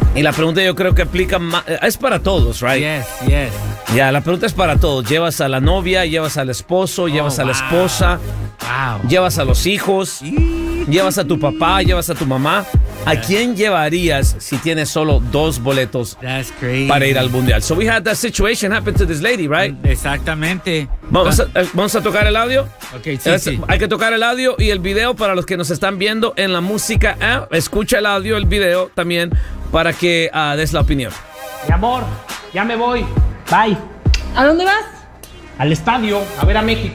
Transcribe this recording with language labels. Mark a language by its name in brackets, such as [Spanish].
[Spanish] Y la pregunta yo creo que aplica, es para todos, right? [English] Yes, yes. [Spanish] Ya, la pregunta es para todos. Llevas a la novia, llevas al esposo, llevas a la esposa, llevas a los hijos, llevas a tu papá, llevas a tu mamá. ¿A quién llevarías si tienes solo dos boletos para ir al mundial? [English] So we had that situation happen to this lady, right? [Spanish] Exactamente. Vamos a tocar el audio. Okay, sí. Hay que tocar el audio y el video para los que nos están viendo en la música. Escucha el audio, el video también para que des la opinión. Mi amor, ya me voy. Bye. ¿A dónde vas? Al estadio, a ver a México.